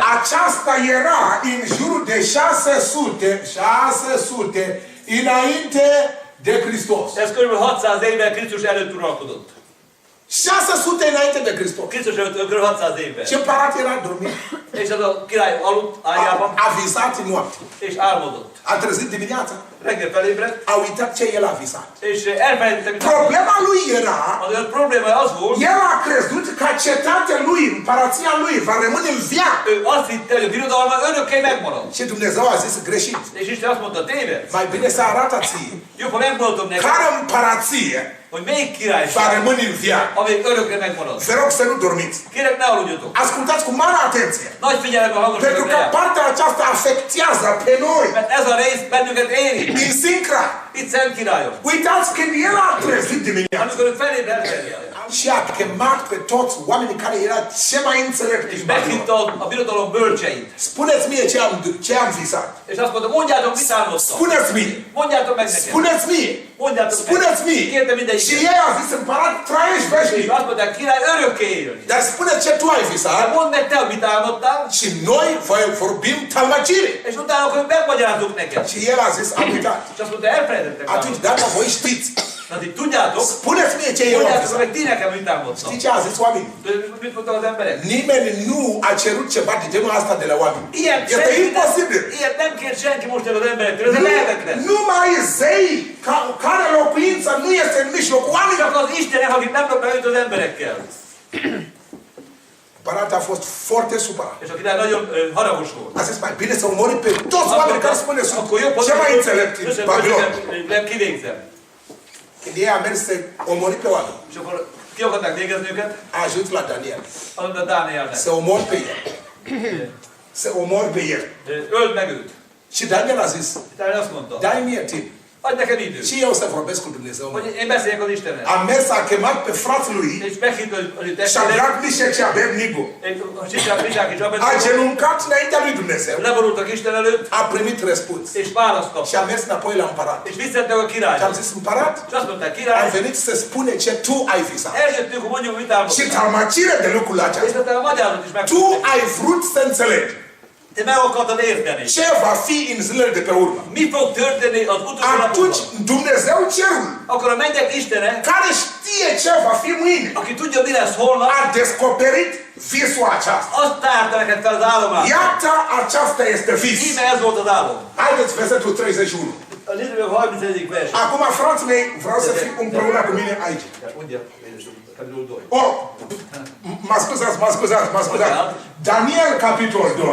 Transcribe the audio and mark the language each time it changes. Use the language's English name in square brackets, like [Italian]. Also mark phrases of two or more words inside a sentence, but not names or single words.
[Romanian] Aceasta era în jurul de 600 înainte de Hristos. [Hungarian] Ez kb. 600 évvel Krisztus előtt uralkodott. [Romanian] 600 înainte de Hristos. [Hungarian] Krisztus előtt kb. 600 évvel. [Romanian] Și împăratul era dormit. [Hungarian] És az a király aludt ágyában, [Romanian] A visat noapte. [Hungarian] és álmodott. [Romanian] A trezit dimineața. [Hungarian] Reggel felébredt, [Romanian] A uitat ce el a visat. [Hungarian] és elfelejtette, mit [Romanian] Problema lui era, [Hungarian] az ő problémája az volt, [Romanian] el a crezut că cetatea lui, împărația lui, va rămâne în viață. [Hungarian] ő azt hitte, hogy a birodalma örökké megmarad. [Romanian] Și Dumnezeu a zis greșit. [Hungarian] És Isten azt mondta, tévedsz. [Romanian] Mai bine să arată ție. [Hungarian] Jobb, ha megmondom neked, [Romanian] Care împărație [Hungarian] hogy melyik [Romanian] va [Hungarian] királyság, [Romanian] rămâne în viață. [Hungarian] amelyik örökre megmarad. [Romanian] Vă rog să nu dormiți. [Hungarian] Kérek, ne aludjatok. [Romanian] Ascultați cu mare atenție. [Hungarian] Nagy figyelemmel [Romanian] Pentru [Hungarian] hallgassatok [Romanian] că [Hungarian] el. [Romanian] partea aceasta afectează pe noi. [Hungarian] Mert ez a rész bennünket érint. [Romanian] Din Sincra. [Hungarian] Itt Szent Királyok. [Romanian] Uitați când el a trezit dimineața. [Hungarian] Amikor ő felébredt reggel, [Romanian] Și a chemat pe toți oamenii care era ce mai înțelepți [Hungarian] és [Romanian] în Babilon. [Hungarian] meghívta a birodalom bölcseit. [Romanian] Spuneți mie ce am visat. [Hungarian] És azt mondta, mondjátok, mit álmodtam. [Romanian] Spuneți mie. [Hungarian] Mondjátok meg nekem. [Romanian] Spuneți mie. [Hungarian] Mondjátok meg. [Romanian] Spuneți mie. [Hungarian] Kérte mindegyik. [Romanian] Și ei a zis împărat trăiești [Hungarian] És [Romanian] veșnic. [Hungarian] azt mondták, király, örökké élni. [Romanian] Dar spune ce tu ai [Hungarian] De [Romanian] visat. [Hungarian] mondd meg te, hogy mit álmodtál, [Romanian] Și noi vorbim talmacire. [Hungarian] és utána akkor megmagyarázzuk neked. [Romanian] Și el a zis am uitat. [Hungarian] És azt mondta, elfelejtettek [Romanian] Atunci [Hungarian] álmodtam. [Romanian] dacă voi știți. [Hungarian] Tehát így tudjátok, [Romanian] Spuneți mie ce eu am [Hungarian] mondjátok [Romanian] visat. [Hungarian] meg ti nekem, mit álmodtam. [Romanian] Știi ce a zis oamenii? [Hungarian] Mit mondtak az emberek? [Romanian] Nimeni nu a cerut ceva de genul asta de la oameni. [Hungarian] Ilyet, [Romanian] Este imposibil. [Hungarian] ilyet nem kért senki most el az emberektől, ez lehetetlen. [Romanian] Numai zei care locuința nu este în mijlocul oamenilor. [Hungarian] Csak az Istenek, akik nem raknak együtt az emberekkel. [Romanian] Împăratul a fost foarte supărat. [Hungarian] És a király nagyon haragos volt. [Romanian] A zis mai bine să omori pe toți oamenii care spune sunt [Hungarian] Akkor jobb, [Romanian] ce mai înțelepti în Babilon. [Hungarian] nem kivégzem. [Romanian] Când ei a mers să omori pe oameni, [Hungarian] És akkor ki akarták végezni őket? [Romanian] a ajuns la Daniel. [Hungarian] Azt mondta Dánielnek. [Romanian] Să omori pe el. Să omori pe el. [Hungarian] Öld meg őt. [Romanian] Și Daniel a zis, [Hungarian] Dániel azt mondta, [Romanian] dai mie timp. [Hungarian] adj nekem időt. [Romanian] Și eu să vorbesc cu Dumnezeu. [Hungarian] Hogy én beszéljek az Istennel. [Romanian] A mers, a chemat pe frații lui, [Hungarian] És meghívta az ő testvérét, [Romanian] Shadrach, Meshach și Abednego. [Hungarian] Sisák és [Romanian] A [Hungarian] Abednego, [Romanian] genuncat înaintea lui Dumnezeu. [Hungarian] leborultak Isten előtt, [Romanian] A primit răspuns. [Hungarian] és választ [Romanian] Și [Hungarian] kaptak. [Romanian] a mers înapoi la împărat. [Hungarian] És visszattek a [Romanian] Și am [Hungarian] királyhoz. [Romanian] zis, împărat, [Hungarian] És azt mondták, [Romanian] am [Hungarian] király, [Romanian] venit să spune ce tu ai visat. [Hungarian] eljöttünk, hogy mondjuk, mit [Romanian] Și [Hungarian] álmodtál. [Romanian] talmacire de lucrul [Hungarian] És [Romanian] acesta. [Hungarian] aztán a magyarot is [Romanian] Tu [Hungarian] megtudtuk. [Romanian] ai vrut să înțelegi [Hungarian] Te meg akartad érteni. [Romanian] ce va fi în zilele de pe urmă. [Hungarian] Mi fog történni az utolsó [Romanian] Atunci [Hungarian] napokban? [Romanian] Dumnezeu cerul, [Hungarian] Akkor a mennyek Istene, [Romanian] care știe ce va fi mâine, [Hungarian] aki tudja, mi lesz holnap, [Romanian] a descoperit visul acesta. [Hungarian] azt tárta neked fel az állomást. [Romanian] Iată, aceasta este vis. [Hungarian] Íme ez volt az álom. [Romanian] Haideți versetul 31. [Hungarian] Az Izrael 31. vers. [Romanian] Acum, frații mei, vreau să fiu împreună cu mine aici. Mondja, capitolul 2. Oh, mă scuzați. Daniel, capitol 2.